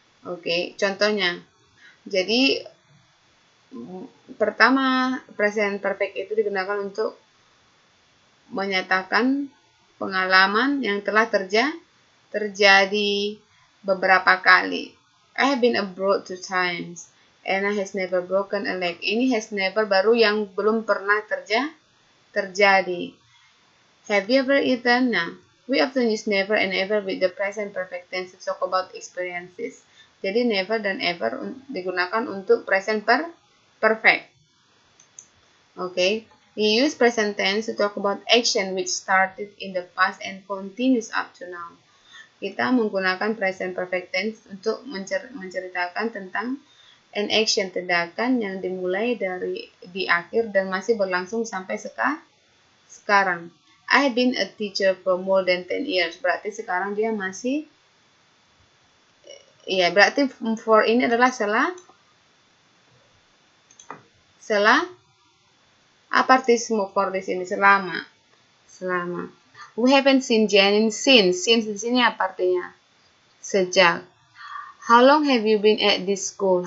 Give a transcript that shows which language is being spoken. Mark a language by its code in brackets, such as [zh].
[id] Oke, contohnya. Jadi pertama, present perfect itu digunakan untuk menyatakan pengalaman yang telah terjadi beberapa kali. [en] I have been abroad 2 times. Anna has never broken a leg. [id] Ini has never baru yang belum pernah terjadi. [en] Have you ever eaten? Nah, we often use never and ever with the present perfect tense to talk about experiences. [id] Jadi never dan ever digunakan untuk present perfect. Okay. [en] We use present tense to talk about action which started in the past and continues up to now. [id] Kita menggunakan present perfect tense untuk menceritakan tentang [en] an action, [id] tindakan yang dimulai di akhir dan masih berlangsung sampai sekarang. [en] I have been a teacher for more than 10 years. [id] Berarti sekarang dia masih, ya berarti for ini adalah setelah apartisme for di sini selama. [en] We haven't seen Janine since. Since [id] di sini apa artinya? Sejak. [en] How long have you been at this school?